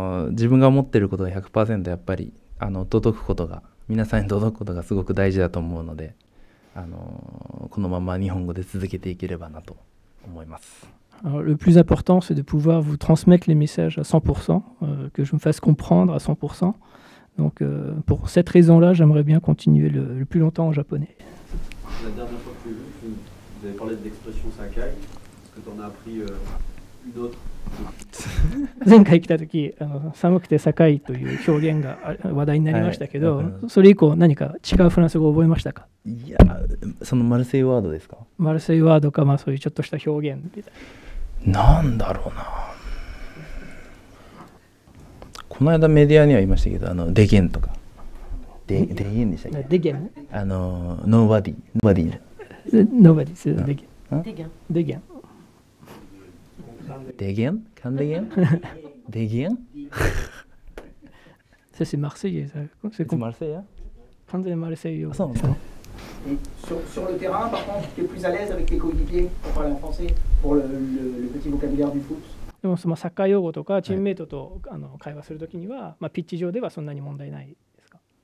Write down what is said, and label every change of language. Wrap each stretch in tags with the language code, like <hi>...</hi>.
<ja>自分が思っていることが 100% やっぱり届くことが、皆さんに届くことがすごく大事だと思うので、このまま日本語で続けていければなと思います。</ja> <fr>Alors, le plus important, c'est de pouvoir vous transmettre les messages à 100%, que je me fasse comprendre à 100%. Donc, pour cette raison-là, j'aimerais bien continuer le plus longtemps en japonais. La dernière fois que vous avez parlé de l'expression Sakai, est-ce que tu en as appris une autre?</fr> <ja>前回来た時寒くて高いという表現が話題になりましたけど、それ以降何か違うフランス語を覚えましたか？いや、そのマルセイユワードですか？マルセイユワードか、そういうちょっとした表現みたいな。なんだろうな。この間メディアには言いましたけど、デゲンとか。デゲンでしたっけ？デゲン？ノーバディ。ノーバディです。デゲン。デゲン。デゲン？カンデゲン？デゲン？</ja> <fr>Ça c'est marseillais. C'est marseillais?</fr> <ja>完全にマルセイユ。そうなんですか。</ja> <fr>Sur le terrain, par contre, tu es plus à l'aise avec tes coéquipiers pour parler en français, pour le petit vocabulaire du foot?</fr> <ja>でもそのサッカー用語とかチームメイトと会話するときには、ピッチ上ではそんなに問題ないですか？</ja>